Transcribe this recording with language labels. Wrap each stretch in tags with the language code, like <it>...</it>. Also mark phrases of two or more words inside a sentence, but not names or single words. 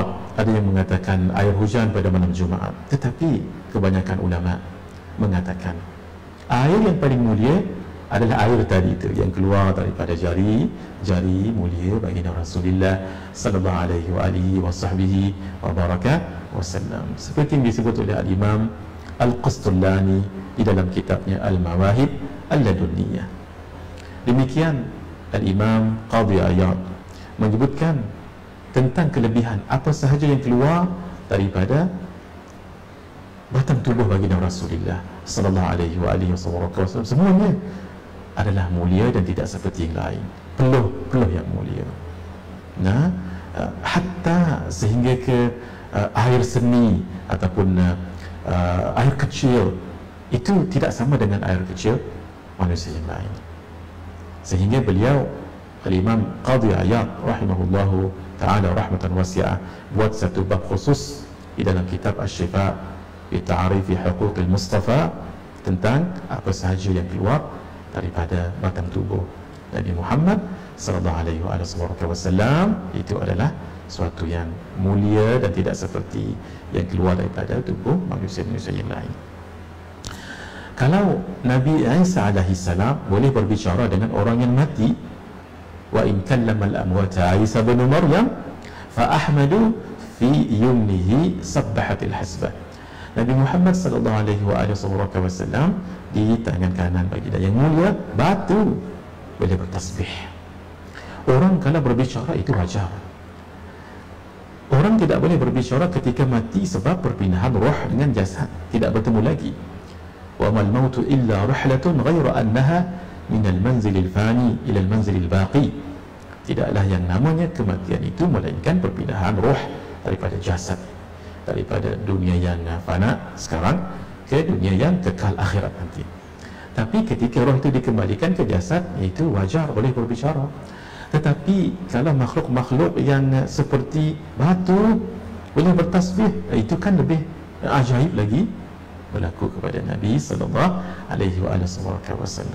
<ms>Ada yang mengatakan air hujan pada malam Jumaat, tetapi kebanyakan ulama mengatakan air yang paling mulia adalah air tadi itu yang keluar daripada jari mulia baginda Rasulullah</ms> <ar>صلى الله عليه وسلم,</ar> <ms>seperti yang disebut oleh al-Imam Al-Qustulani di dalam kitabnya Al-Mawahib Al-Ladunniyah. Demikian al-Imam Qadhi Iyad menyebutkan tentang kelebihan apa sahaja yang keluar daripada batang tubuh baginda Rasulullah</ms> <ar>صلى الله عليه وسلم,</ar> <ms>semuanya adalah mulia dan tidak seperti yang lain, peluh yang mulia. Nah, hatta sehingga ke air seni ataupun air kecil itu tidak sama dengan air kecil manusia yang lain. Sehingga beliau al-Imam Qadhi Iyad</ms> <ar>رحمه الله تعالى رحمة واسعة</ar> <ms>buat satu bab khusus di dalam kitab Asy-Syifa bi Ta'rifi Huquqil Mustafa tentang apa sahaja yang keluar daripada batang tubuh Nabi Muhammad</ms> <ar>صلى الله عليه وسلم.</ar> <ms>Itu adalah suatu yang mulia dan tidak seperti yang keluar daripada tubuh manusia-manusia yang lain. Kalau Nabi Isa</ms> <ar>عليه السلام</ar> <ms>boleh berbicara dengan orang yang mati,</ms> <ar>وإن كلّم الأموات عيسى بن مريم فأحمد في يمينه سبّحت الحصباء.</ar> <ms>Nabi Muhammad</ms> <ar>صلى الله عليه وسلم</ar> <ms>di tangan kanan baginda yang mulia batu boleh bertasbih. Orang kalau berbicara itu wajar. Orang tidak boleh berbicara ketika mati sebab perpindahan roh dengan jasad, tidak bertemu lagi.</ms> <ar>وما الموت إلا رحلة غير أنها من المنزل الفاني إلى المنزل الباقي.</ar> <ms>Tidaklah yang namanya kematian itu melainkan perpindahan roh daripada jasad, daripada dunia yang fana sekarang ke dunia yang kekal akhirat nanti. Tapi ketika roh itu dikembalikan ke jasad, itu wajar boleh berbicara. Tetapi kalau makhluk-makhluk yang seperti batu boleh bertasbih, itu kan lebih ajaib lagi berlaku kepada Nabi</ms> <ar>صلى الله عليه وسلم.</ar>